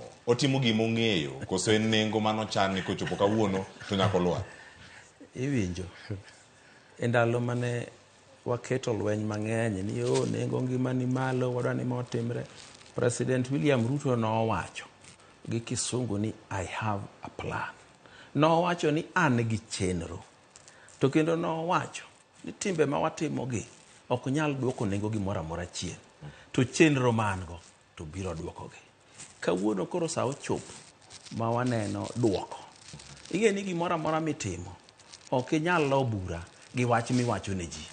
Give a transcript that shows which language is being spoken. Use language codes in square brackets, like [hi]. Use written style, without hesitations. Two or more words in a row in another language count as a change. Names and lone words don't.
[luo] Otimo gima ong'eyo koso en nengo manochan ni kochopo kawuono to nyaka olwar? Iwinjo. E ndalo mane waketo lweny mang'eny ni nengo ngima ni malo, wadwa ni motimre, President William Ruto nowacho gi kisungu ni [en] I have a plan. [luo] Nowacho ni an gi chenro. To kendo nowacho ni timbe ma watimogi ok nyal duoko nengo gimoro amora chien. To chenro mango to biro duokogi. Kawuono koro sa ochopo ma waneno duoko. Ing'e ni gimoro amora mitimo ok inyal lo bura gi wach miwacho ne ji.